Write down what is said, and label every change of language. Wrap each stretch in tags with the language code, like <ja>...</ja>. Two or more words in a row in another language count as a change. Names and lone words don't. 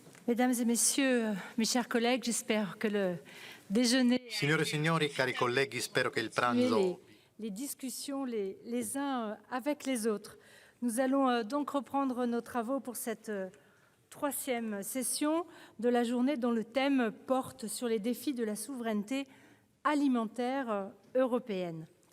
<fr>Mesdames et messieurs, mes chers collègues, j'espère que le déjeuner...</fr> <it>Signore e signori, cari colleghi, spero che il</it> <fr>les,</fr> <it>pranzo</it> <fr>les discussions les uns avec les autres. Nous allons donc reprendre nos travaux pour cette troisième session de la journée dont le thème porte sur les défis de la souveraineté alimentaire européenne.</fr>